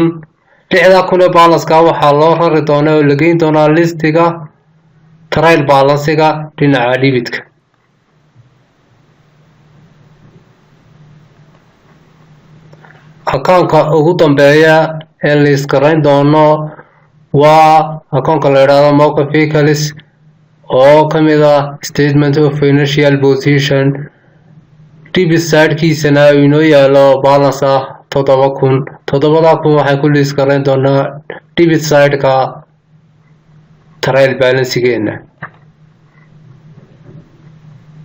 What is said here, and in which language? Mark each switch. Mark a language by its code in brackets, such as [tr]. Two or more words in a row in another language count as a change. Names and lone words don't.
[so] 6,000 ee balance-ka waxaa loo rari doonaa oo la geyn doonaa listiga [en] trial balance-ga [so] dhinaca debit-ka. account-ka ugu dambeeya ee liis garayn doono waa account-ka la yidhaahdo [en] motor vehicles [so] oo ka mid ah [en] statement of financial position. debit side-kiisana [so] inoo yaalo balance ah 7,000. 7,000 waxay ku liis garayn doonaa [en] debit side-ka trial balance-geena.